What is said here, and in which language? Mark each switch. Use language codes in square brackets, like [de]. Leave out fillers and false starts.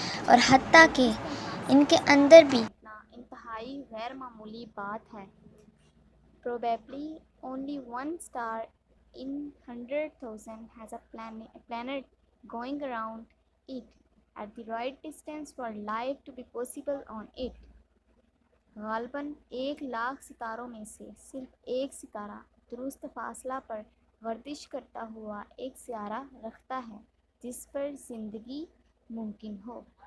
[hi] और हत्ता कि इनके अंदर भी इंतहाई गैर मामूली बात है. [en] Probably only one star in 100,000 has a planet going around it at the right distance for life to be possible on it. [hi] गालबन 1,00,000 सितारों में से सिर्फ एक सितारा दुरुस्त फासला पर गर्दिश करता हुआ एक सियारा रखता है जिस पर ज़िंदगी मुमकिन हो.